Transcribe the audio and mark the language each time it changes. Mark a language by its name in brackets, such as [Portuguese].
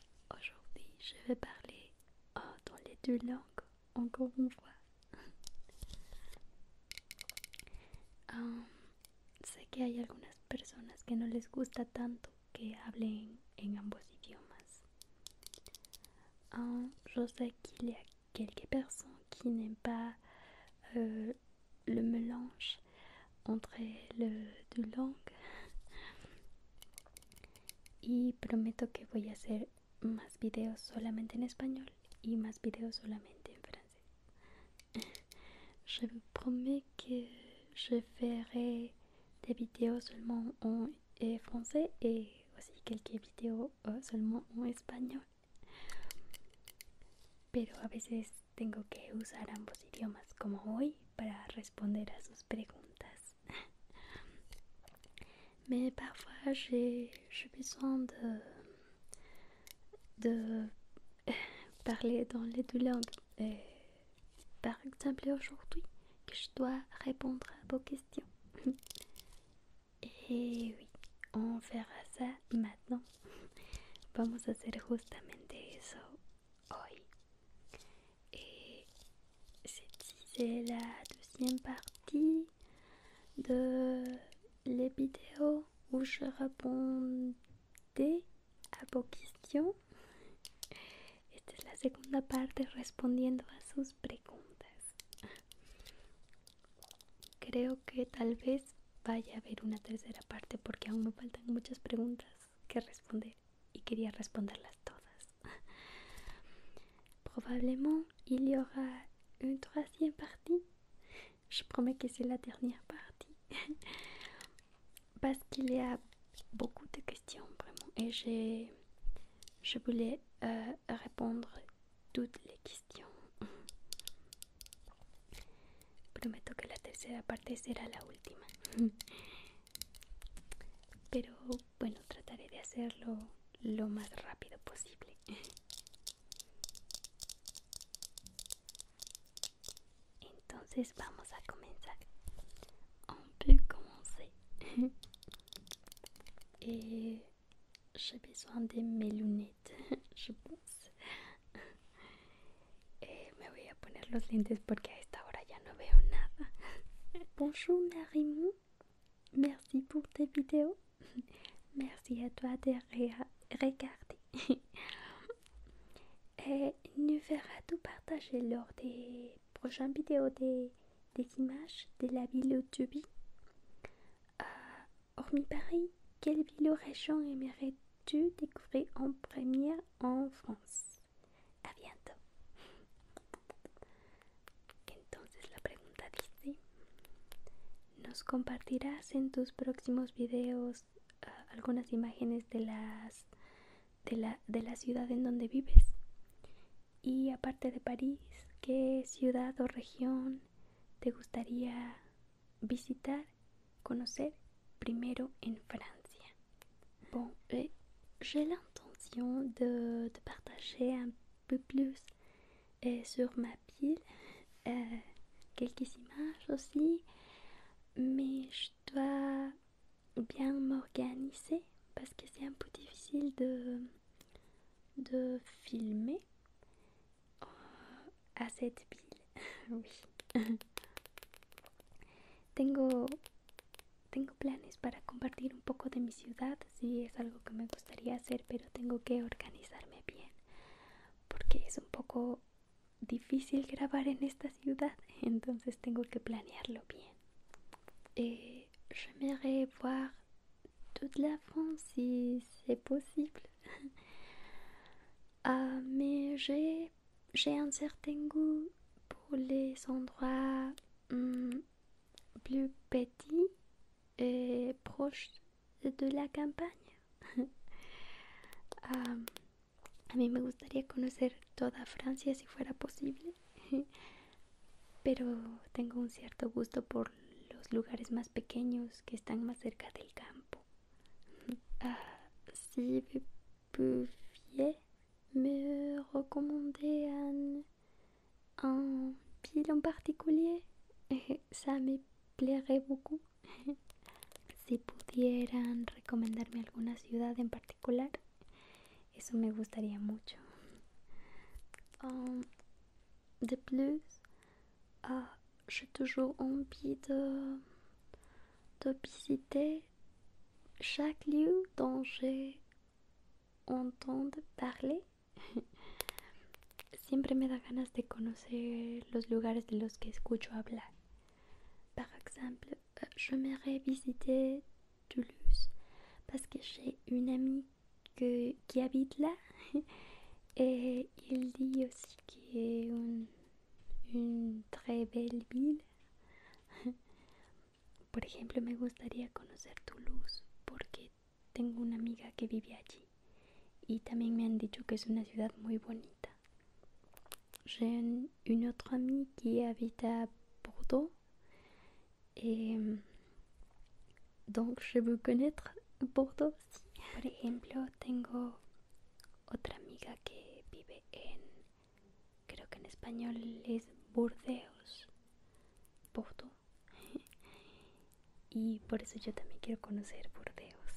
[French] Aujourd'hui, je vais parler dans les 2 langues encore une fois. [Spanish] Sé que hay algunas personas que no les gusta tanto que hablen en ambos idiomas. [French] Je sais qu'il y a quelques personnes qui n'aiment pas le mélange entre les 2 langues. [Spanish] Y prometo que voy a hacer más videos solamente en español y más videos solamente en francés. [French] Je vous promets que je ferai des vidéos seulement en français et aussi quelques vidéos seulement en español. [Spanish] Pero a veces tengo que usar ambos idiomas como hoy para responder a sus preguntas. [French] Mais parfois j'ai besoin de parler dans les 2 langues. Par exemple aujourd'hui que je dois répondre à vos questions. Et oui, on fera ça maintenant. [Spanish] Vamos a hacer justamente eso hoy. [French] Et c'est la 2e partie de les vidéos où je répondais a vos questions. [Spanish] Esta es la segunda parte respondiendo a sus preguntas. Creo que tal vez vaya a haber una tercera parte porque aún me faltan muchas preguntas que responder y quería responderlas todas. [French] Probablement il y aura une 3e partie. Je promets que c'est la dernière partie. Parce qu'il y a beaucoup de questions vraiment et je voulais répondre toutes les questions. [Spanish] Prometo que la tercera parte será la última. Pero bueno, trataré de hacerlo lo más rápido posible. Entonces vamos a comenzar. [French] On peut commencer. Et j'ai besoin de mes lunettes, je pense. Me voy a poner los lentes porque a esta hora ya no veo nada. Bonjour Marimou, merci pour tes vidéos. Merci à toi de regarder. Nous verras-tu partager lors des prochaines vidéos des images de la ville où tu vis? Hormis Paris, quelle ville ou région aimerais-tu découvrir en première en France? A bientôt. [Spanish] Entonces la pregunta dice: ¿nos compartirás en tus próximos videos algunas imágenes de la ciudad en donde vives? Y aparte de París, ¿qué ciudad o región te gustaría visitar, conocer primero en Francia? [French] Bon, j'ai l'intention de partager un peu plus sur ma pile quelques images aussi, mais je dois bien m'organiser parce que c'est un peu difficile de filmer à cette pile. Oui. [Spanish] Tengo planes para compartir un poco de mi ciudad, sí es algo que me gustaría hacer, pero tengo que organizarme bien porque es un poco difícil grabar en esta ciudad, entonces tengo que planearlo bien. [French] J'aimerais voir toute la France si c'est possible. Mais j'ai un certain goût pour les endroits plus petits et proches de la campagne. [Spanish] A mí me gustaría conocer toda Francia si fuera posible, pero tengo un cierto gusto por los lugares más pequeños que están más cerca del campo. [French] Si vous pouviez me recommander un ville en particulier, ça me plairait beaucoup. [Spanish] si pudieran recomendarme alguna ciudad en particular, eso me gustaría mucho. [French] De plus, j'ai toujours envie de visiter chaque lieu dont j'ai entendu parler. [Spanish] Siempre me da ganas de conocer los lugares de los que escucho hablar. [French] Par exemple, j'aimerais visiter Toulouse parce que j'ai une amie qui habite là et il dit aussi que est une très belle ville. [Spanish] Por ejemplo, me gustaría conocer Toulouse porque tengo una amiga que vive allí y también me han dicho que es una ciudad muy bonita. [French] J'ai une autre amie qui habite à Bordeaux et donc je veux connaître Bordeaux aussi. [Spanish] Por ejemplo, tengo otra amiga que vive en, creo que en español es Burdeos, Bordeaux. Y por eso yo también quiero conocer Burdeos.